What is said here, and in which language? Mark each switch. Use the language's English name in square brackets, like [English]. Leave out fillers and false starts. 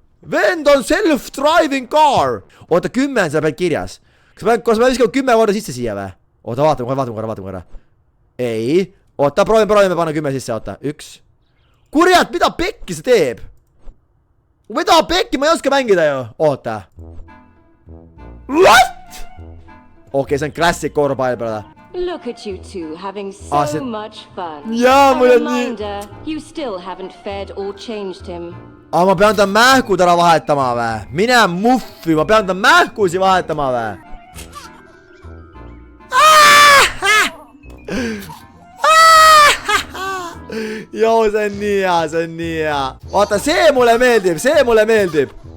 [Estonian] Vend on [English] self-driving car. [Estonian] Oota, 10 on seal peal kirjas. Kas ma viskab 10 korda sisse siia või? Oota, vaatame korra. Ei. Oota, proovime panna 10 sisse, oota. 1. Kurjad, mida pekki see teeb? Mida pekki, ma ei oska mängida ju. Oota. What? Okei, see on classic korvpall peale. [English] Look at you two having so much fun. [Estonian] Jaa, mul on nii. [English] Reminder, you still haven't fed or changed him. [Estonian] Ma pean ta mähkud ära vahetama või? Mine muffi, ma pean ta mähkusi vahetama või? Joo, see on nii hea. Vaata, see mulle meeldib.